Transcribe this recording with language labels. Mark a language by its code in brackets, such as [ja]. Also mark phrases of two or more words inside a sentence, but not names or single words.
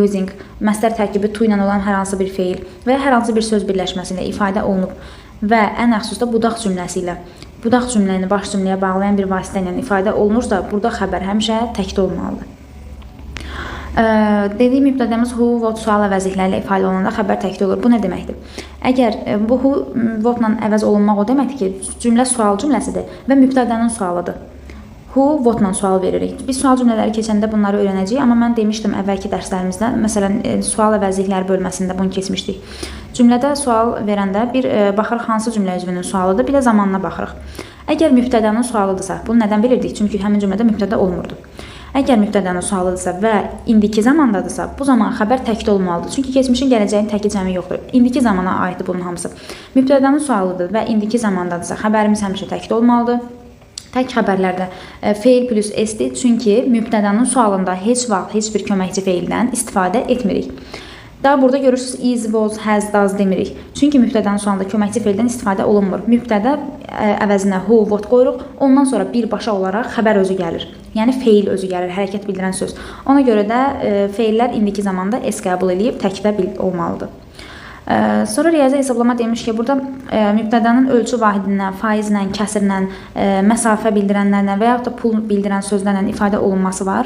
[az] Using, məsdər tərkibi to ilə olan hər hansı bir feil və hər hansı bir söz birləşməsi ilə ifadə olunub və ən xüsusda budaq cümləsi ilə, budaq cümləni baş cümləyə bağlayan bir vasitə ilə ifadə olunursa, burada xəbər həmişə təkdə olmalıdır. Dediyim mübtədəmiz [en] who, what [az] sual əvəzliklərlə ifadə olunanda xəbər təkdə olur. Bu nə deməkdir? Əgər bu who, what-la əvəz olunmaq o deməkdir ki, cümlə sual cümləsidir və mübtədənin sualıdır. Who, what-la sual veririk. Biz sual cümlələri keçəndə bunları öyrənəcəyik, amma mən demişdim əvvəlki dərslərimizdə, məsələn, sual əvəzlikləri bölməsində bunu keçmişdik. Cümlədə sual verəndə bir baxırıq hansı cümlə üzvünün sualıdır, bir də zamanına baxırıq. Əgər mübtədənin sualıdırsa, bunu nədən bilirdik? Çünki həmin cümlədə mübtədə olmurdu. Əgər mübtədənin sualıdırsa və indiki zamandadırsa, bu zaman xəbər təkdə olmalıdır. Çünki keçmişin gələcəyin təki cəmi yoxdur. İndiki zamana aiddir bunun hamısı. Mübtədənin sualıdır və indiki zamandadırsa, xəbərimiz həmişə təkdə olmalıdır. Tək xəbərlərdə feil plus s-dir, çünki mübtədənin sualında heç vaxt heç bir köməkçi feildən istifadə etmirik. Daha burada görürsünüz [en] is, was, has, does [az] demirik. Çünki mübtədənin sualında köməkçi feildən istifadə olunmur. Mübtədə əvəzinə [en] who, what [az] qoyuruq, ondan sonra birbaşa olaraq xəbər özü gəlir. Yəni feil özü gəlir, hərəkət bildirən söz. Ona görə də feillər indiki zamanda s qəbul edib təkdə olmalıdır. Sonra riyazi hesablama demiş ki, burada mübtədənin ölçü vahidindən, faizlə, kəsirlə, məsafə bildirənlərlə və yaxud da pul bildirən sözlərlə ifadə olunması var.